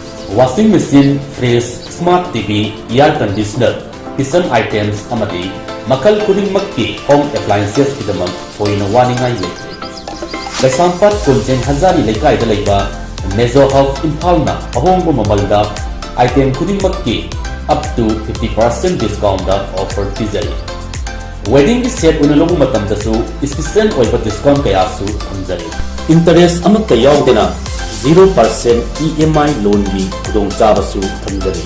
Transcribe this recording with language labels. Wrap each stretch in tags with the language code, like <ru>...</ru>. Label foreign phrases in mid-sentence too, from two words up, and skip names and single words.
<en>washing machine, fridge, smart TV, air conditioner, kitchen items</en> <mni>amadi makal khudingmakki</mni> <en>home appliances</en> <mni>kidamak poina waningai leite. Kaisampat Kunjen Hazari Lekai Dalaiba Mezo of Impalna ahongbo mamalda item khudingmakki</mni> <en>up to 50% discount offer</en> <mni>pizari.</mni> <en>Wedding set</en> <mni>unalong matamdasu special oiba discount kayasu thamjari. Interest amatta yaudena</mni> <en>0% EMI loan</en> <mni>ni kudong chabasu thamjari.</mni>